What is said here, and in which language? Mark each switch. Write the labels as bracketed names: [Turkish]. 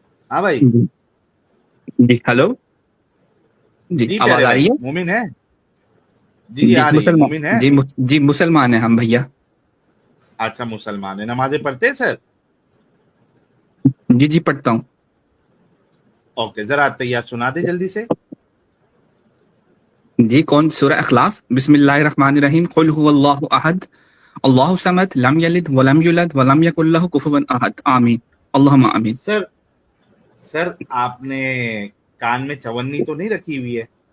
[Urdu] ہاں بھائی, جی ہلو, جی آواز پیارے آ بھائی, رہی ہے؟ مومن ہے جی, آ رہی ہے, مومن ہے. جی مسلمان ہیں ہم بھیا. اچھا مسلمان ہے, نمازیں پڑھتے ہیں سر؟ جی پڑھتا ہوں. اوکے, ذرا تیار سنا دے جلدی سے. جی کون سورہ اخلاص, [Arabic] بسم اللہ الرحمن الرحیم, قل هو اللہ احد اللہ الصمد لم یلد ولم یولد ولم یکن لہ کفوا احد, [Urdu] آمین اللہم آمین. سر آپ نے کان میں چونی تو نہیں رکھی ہوئی ہے؟